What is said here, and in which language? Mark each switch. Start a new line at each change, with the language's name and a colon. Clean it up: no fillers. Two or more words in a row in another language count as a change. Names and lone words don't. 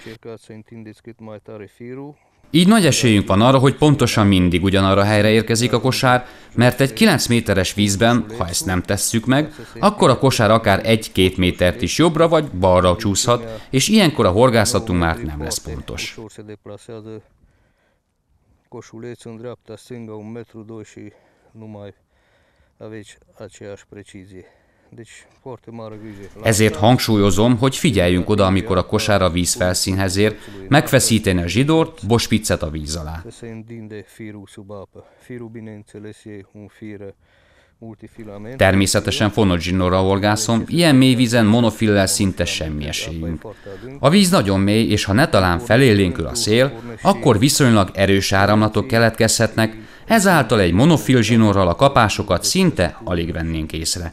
Hungarian: Így nagy esélyünk van arra, hogy pontosan mindig ugyanarra a helyre érkezik a kosár, mert egy 9 méteres vízben, ha ezt nem tesszük meg, akkor a kosár akár 1-2 métert is jobbra vagy balra csúszhat, és ilyenkor a horgászatunk már nem lesz pontos.
Romanian: Coșuleț în dreapta, stânga 1,2 m și nu mai aveți aceeași precizie. Deci foarte mare grijă.
Hungarian: Ezért hangsúlyozom, hogy figyeljünk oda, amikor a kosár a vízfelszínhez ér, megfeszíteni a zsidort, bocspiccet a víz alá.
Romanian: Se întinde firul sub apă. Firul, bineînțeles, e un fir multifilament.
Hungarian: Természetesen fonott zsinorral horgászom, ilyen mély vízen monofillel szinte semmi esélyünk. A víz nagyon mély, és ha netalán felélénkül a szél, akkor viszonylag erős áramlatok keletkezhetnek, ezáltal egy monofil zsinorral a kapásokat szinte alig vennénk észre.